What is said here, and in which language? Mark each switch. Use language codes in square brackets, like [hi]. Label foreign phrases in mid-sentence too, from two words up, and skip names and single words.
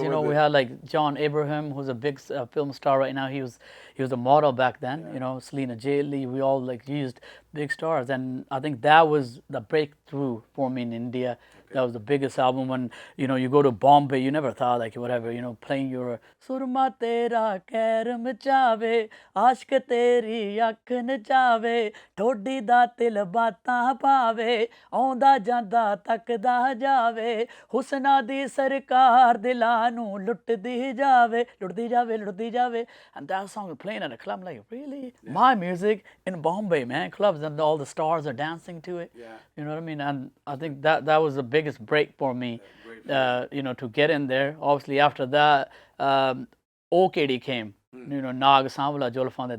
[en] We had like John Abraham, who's a big film star right now. He was a model back then. Selena J. Lee. We all like used big stars, and I think that was the breakthrough for me in India. That was the biggest album. When you go to Bombay, you never thought like whatever, playing your [pa] ਸੁਰਮਾ ਤੇਰਾ ਕਹਿਰ ਮਚਾਵੇ, ਆਸ਼ਕ ਤੇਰੀ ਅੱਖ ਨਾ ਜਾਵੇ, ਥੋੜੀ ਦਾ ਤਿਲ ਬਾਤਾਂ ਪਾਵੇ, ਆਉਂਦਾ ਜਾਂਦਾ ਤੱਕਦਾ ਜਾਵੇ, ਹੁਸਨਾ ਦੀ ਸਰਕਾਰ ਦਿਲਾਂ ਨੂੰ ਲੁੱਟਦੀ ਜਾਵੇ, ਲੁੱਟਦੀ ਜਾਵੇ, ਲੁੱਟਦੀ ਜਾਵੇ. [en] And that song was playing at a club. I'm like, really? My music in Bombay, man, clubs, and all the stars are dancing to it. Yeah. You know what I mean? And I think that was the biggest break for me, to get in there. Obviously, after that, OKD came. Nag Samvala Jolfan.